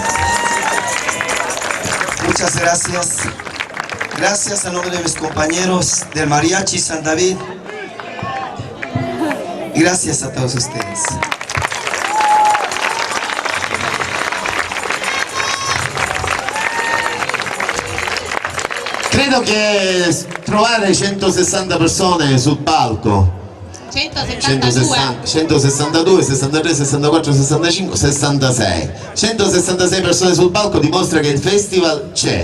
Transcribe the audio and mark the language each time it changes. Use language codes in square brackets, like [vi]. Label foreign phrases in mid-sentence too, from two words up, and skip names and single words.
[es] Muchas gracias. Gracias a nombre de mis compañeros del Mariachi San David. Y gracias a todos ustedes. [it] Credo che trovare 160 persone sul palco, 162, 63, 64, 65, 66, 166 persone sul palco dimostra che il festival c'è.